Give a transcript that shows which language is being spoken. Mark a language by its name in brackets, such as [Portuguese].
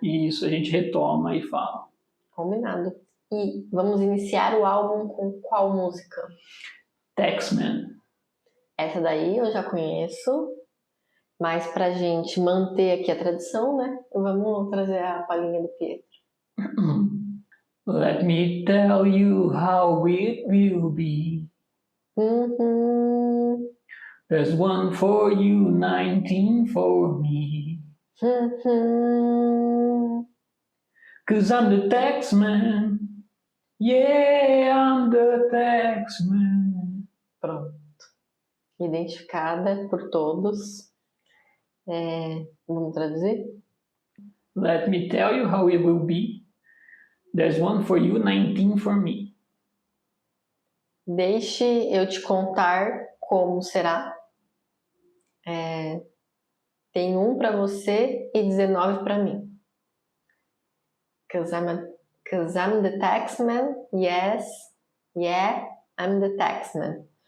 [Portuguese] isso, a gente retoma e fala. Combinado. E vamos iniciar o álbum com qual música? Taxman. Essa daí eu já conheço, mas pra gente manter aqui a tradição, né? Vamos trazer a palhinha do Pietro. [English] Let me tell you how it will be. Uhum. There's one for you, 19 for me. Uhum. 'Cause I'm the taxman. Yeah, I'm the taxman. [Portuguese] Pronto. Identificada por todos. Vamos traduzir? [English] Let me tell you how it will be. There's one for you, 19 for me. [Portuguese] Deixe eu te contar como será. Tem um pra você e 19 pra mim. [English] 'Cause I'm the taxman. Yes. Yeah, I'm the taxman.